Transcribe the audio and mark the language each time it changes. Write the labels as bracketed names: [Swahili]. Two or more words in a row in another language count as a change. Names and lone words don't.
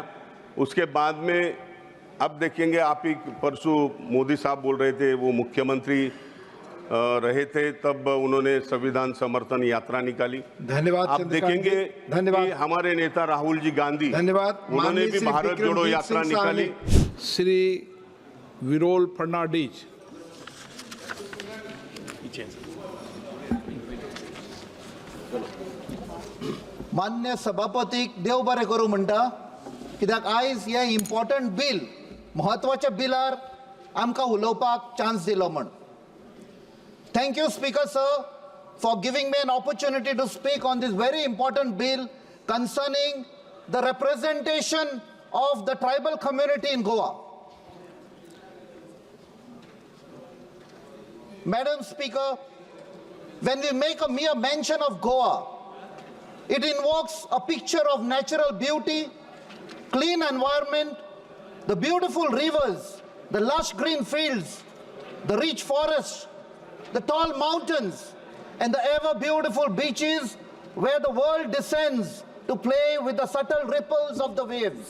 [Hindi] उसके बाद में अब देखेंगे, आप ही परसों मोदी साहब बोल रहे थे, वो मुख्यमंत्री रहे थे, तब उन्होंने संविधान समर्थन यात्रा निकाली। धन्यवाद। आप देखेंगे कि हमारे नेता राहुल जी गांधी, धन्यवाद, उन्होंने भी भारत जोड़ो यात्रा निकाली। श्री विरोल फर्नांडीज। [Konkani] मान्य सभापती देव बरें करूं म्हणटा, कित्याक आयज हे [English] important bill, [Konkani] महत्वाचे बिलार आमकां उलोवपाक चान्स दिलो म्हण. [English] Thank you, Speaker Sir, for giving me an opportunity to speak on this very important bill concerning the representation of the tribal community in Goa. Madam Speaker, when we make a mere mention of Goa, it invokes a picture of natural beauty, clean environment, the beautiful rivers, the lush green fields, the rich forests, the tall mountains, and the ever beautiful beaches where the world descends to play with the subtle ripples of the waves.